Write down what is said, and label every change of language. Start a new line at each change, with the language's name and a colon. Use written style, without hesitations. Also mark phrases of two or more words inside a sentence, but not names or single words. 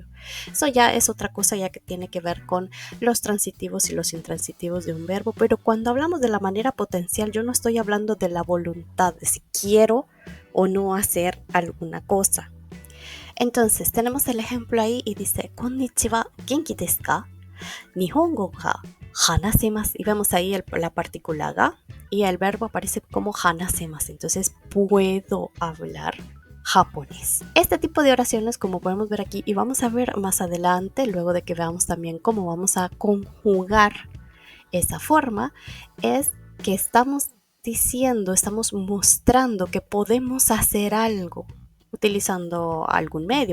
Spanish: Eso ya es otra cosa ya que tiene que ver con los transitivos y los intransitivos de un verbo, pero cuando hablamos de la manera potencial, yo no estoy hablando de la voluntad, de si quiero o no hacer alguna cosa. Entonces, tenemos el ejemplo ahí y dice,
Japanese: こんにちは、元気ですか? 日本語が話せます.
Spanish: Y vemos ahí la partícula ga y el verbo aparece como hanasemasu. Entonces, puedo hablar japonés. Este tipo de oraciones, como podemos ver aquí y vamos a ver más adelante, luego de que veamos también cómo vamos a conjugar esa forma, es que estamos diciendo, estamos mostrando que podemos hacer algo utilizando algún medio.